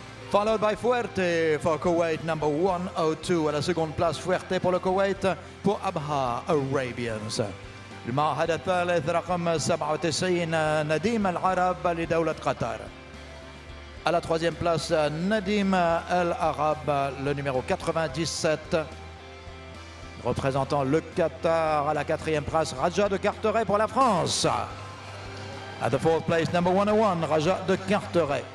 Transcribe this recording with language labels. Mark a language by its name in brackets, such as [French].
[English] Followed by Fuerte for Kuwait, number 102. [French] À la seconde place, Fuerte pour le Koweït, pour Abha Arabians. [Arabic] المعهد الثالث رقم 97 نديم العرب لدولة قطر. [French] À la troisième place, Nadim El Arab, le numéro 97, représentant le Qatar. À la quatrième place, Raja de Carteret pour la France. [English] At the fourth place, number 101, Raja de Carteret.